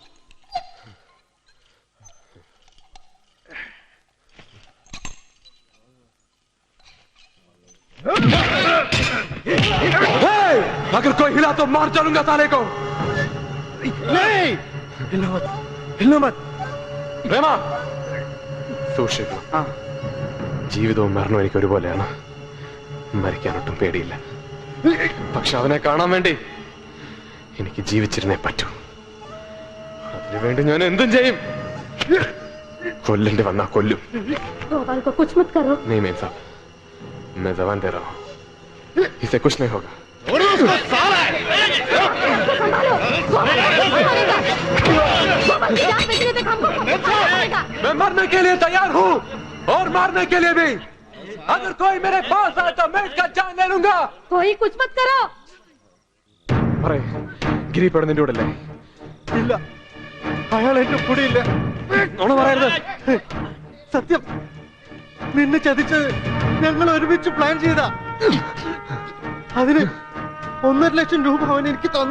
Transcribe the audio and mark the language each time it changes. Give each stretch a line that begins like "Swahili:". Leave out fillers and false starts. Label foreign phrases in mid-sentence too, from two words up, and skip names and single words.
Hindi: अगर कोई हिला तो मार डालूंगा साले को. नहीं, हिलना मत.
Malayalam: പ്രേമ, സൂക്ഷിക്കണം. ജീവിതവും മരണവും എനിക്ക് ഒരുപോലെയാണ്. മരിക്കാനൊട്ടും പേടിയില്ല. പക്ഷെ അവനെ കാണാൻ വേണ്ടി എനിക്ക് ജീവിച്ചിരുന്നേ പറ്റൂ. അതിനുവേണ്ടി ഞാൻ എന്തും ചെയ്യും. കൊല്ലേണ്ടി വന്നാ കൊല്ലും.
Hindi: गोपाल को कुछ मत करो. नहीं मेम साहब, मैं जबान दे रहा हूँ, इसे कुछ नहीं होगा. मैं मरने के लिए तैयार हूँ और मारने के लिए भी. अगर कोई मेरे पास आए तो मैं इसका जान ले लूंगा. कोई कुछ मत करो.
Malayalam: ഗിരി പെടുന്ന നിന്റെ കൂടെ അല്ലേ? ഇല്ല, അയാൾ എന്റെ കൂടെ ഇല്ല. നുണ പറയരുത്. സത്യം, നിന്നെ ചതിച്ചത് ഞങ്ങൾ ഒരുമിച്ച് പ്ലാൻ ചെയ്താ. അതിന് 1.5 ലക്ഷം രൂപ അവൻ എനിക്ക് തന്നു.